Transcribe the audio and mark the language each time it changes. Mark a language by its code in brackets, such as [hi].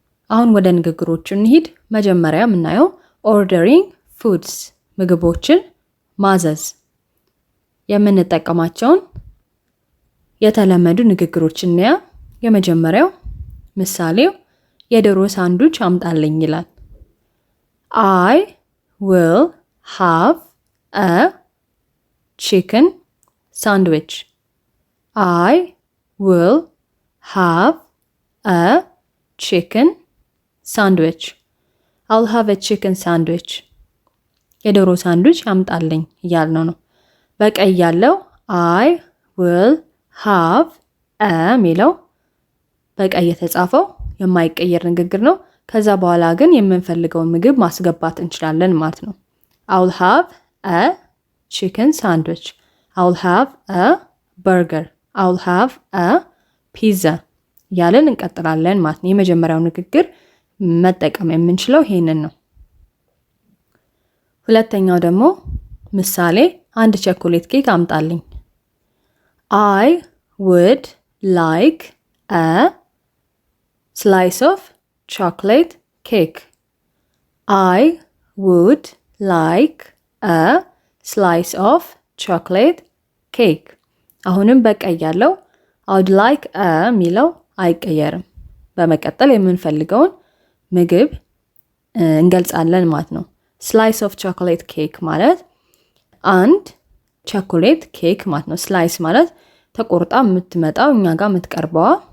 [am] አሁን ወደ ንግግሮቹ እንሂድ። መጀመሪያ የምናየው ordering foods ምግቦችን ማዘዝ። የምንጠቀማቸውን የተለመዱ ንግግሮች እንያ። የመጀመሪያው ምሳሌው የዶሮ ሳንዱች አምጣልኝ ይላል። [en] I will have a chicken sandwich. I will have a chicken sandwich. I'll have a chicken sandwich. [am] የዶሮ ሳንዱች አምጣልኝ እያልነው ነው። በቀይ ያለው [en] I will have a [am] ሚለው በቀይ የተጻፈው የማይቀየር ንግግር ነው። ከዛ በኋላ ግን የምንፈልገውን ምግብ ማስገባት እንችላለን ማለት ነው። [en] I'll have a chicken sandwich. I'll have a burger. I'll have a pizza [am] ያለን እንቀጥላለን ማለት ነው። የመጀመሪያው ንግግር መጠቀም የምንችለው ይሄንን ነው። ሁለተኛው ደግሞ ምሳሌ አንድ ቸኮሌት ኬክ አምጣልኝ። [en] I would like a slice of chocolate cake. I would like a slice of chocolate cake. [am] አሁንም በቀይ ያለው [en] I would like a [am] ሚለው አይቀየርም። በመቀጠል የምንፈልገውን ምግብ እንገልጻለን ማለት ነው። [en] slice of chocolate cake [am] ማለት አንድ ቸኮሌት ኬክ ማለት ነው። ስላይስ ማለት ተቆርጣ የምትመጣው እኛ ጋር የምትቀርበዋ